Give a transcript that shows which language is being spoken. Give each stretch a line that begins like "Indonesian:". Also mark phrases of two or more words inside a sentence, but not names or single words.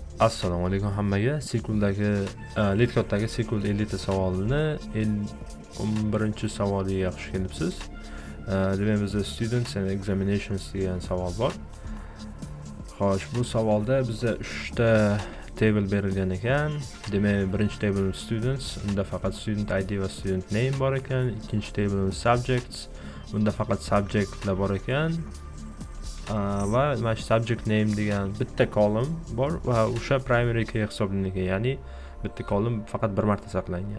Uzbek: Assalomu alaykum hammaga. SQLdagi LeetCode'dagi SQL 50 ta savolni 11-savoliga xush kelibsiz. Demak bizda
English: students and examinations
Uzbek: degan savol bor. Xo'sh, bu savolda bizda 3 ta table berilgan ekan. Demak, birinchi table students, unda faqat
English: student ID
Uzbek: va
English: student name
Uzbek: bor ekan. Ikkinchi table subjects, unda faqat subjectlar bor ekan. Va mana shu
English: subject name
Uzbek: degan bitta column bor va o'sha
English: primary key
Uzbek: hisoblangan, ya'ni bitta column faqat bir marta saqlangan.